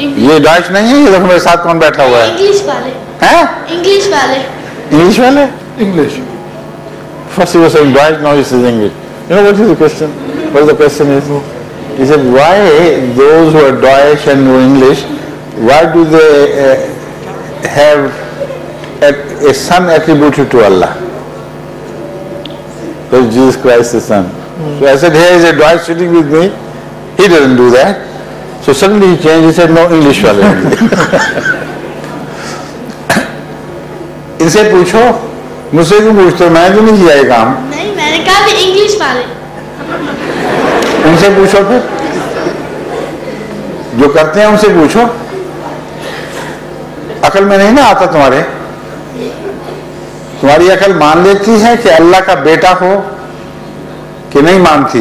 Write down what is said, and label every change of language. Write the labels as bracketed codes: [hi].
[hi] ये डॉइच नहीं है, ये देखो मेरे साथ कौन बैठा हुआ है? इंग्लिश वाले हैं? इंग्लिश वाले। इंग्लिश वाले? English. [en] First he was saying Deutsch, now he says English. You know what is the question? What the question is? He said, why those who are Deutsch and know English, why do they have a son attributed to Allah? Because Jesus Christ is son. So I said, here is a Deutsch sitting with me. He doesn't do that. So suddenly he changed. He said, no, English wale. [hi] इनसे पूछो, मुझसे क्यों पूछते हो? मैंने तो नहीं किया ये काम। नहीं, मैंने कहा भी इंग्लिश वाले। उनसे पूछो, फिर जो करते हैं उनसे पूछो। अकल में नहीं ना आता तुम्हारे? तुम्हारी अकल मान लेती है कि अल्लाह का बेटा हो कि नहीं मानती?